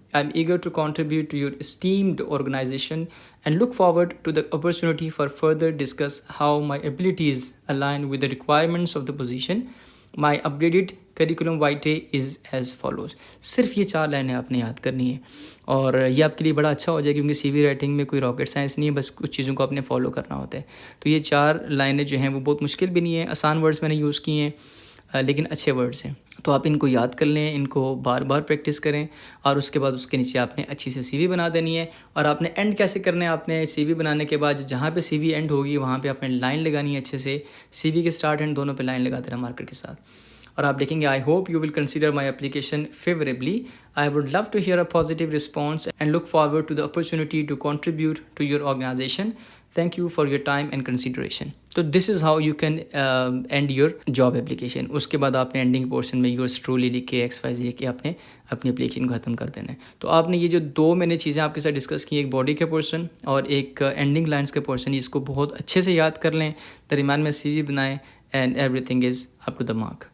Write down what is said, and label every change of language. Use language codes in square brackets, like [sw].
[en] I am eager to contribute to your esteemed organization and look forward to the opportunity for further discuss how my abilities align with the requirements of the position. My updated curriculum vitae is as follows. [ur] صرف یہ 4 لائنیں آپ نے یاد کرنی ہے, اور یہ آپ کے لیے بڑا اچھا ہو جائے, کیونکہ CV رائٹنگ میں کوئی راکٹ سائنس نہیں ہے, بس کچھ چیزوں کو آپ نے فالو کرنا ہوتا ہے. تو یہ 4 لائنیں جو ہیں وہ بہت مشکل بھی نہیں ہیں, آسان ورڈز میں نے یوز کیے ہیں, لیکن اچھے ورڈز ہیں. تو آپ ان کو یاد کر لیں, ان کو بار بار پریکٹس کریں, اور اس کے بعد اس کے نیچے آپ نے اچھی سے CV بنا دینی ہے. اور آپ نے اینڈ کیسے کرنا ہے, آپ نے CV بنانے کے بعد جہاں پہ CV اینڈ ہوگی وہاں پہ آپ نے لائن لگانی ہے اچھے سے, CV کے سٹارٹ اینڈ دونوں پہ لائن لگا دینا مارکر کے ساتھ. اور آپ دیکھیں گے [en] I hope you will consider my application favourably. I would love to hear a positive response and look forward to the opportunity to contribute to your organization. Thank you for your time and consideration. So this is how you can end your job application. [ur] اس کے بعد آپ نے ending portion میں yours truly لکھ کے XYZ لکھ کے آپ نے اپنی اپلیکیشن کو ختم کر دینا ہے. تو آپ نے یہ جو دو میں نے چیزیں آپ کے ساتھ ڈسکس کی، ایک باڈی کا پورشن اور ایک اینڈنگ لائنس کا پورشن، اس کو بہت اچھے سے یاد کر لیں، درمیان میں سی وی بنائیں [en] And everything is up to the mark.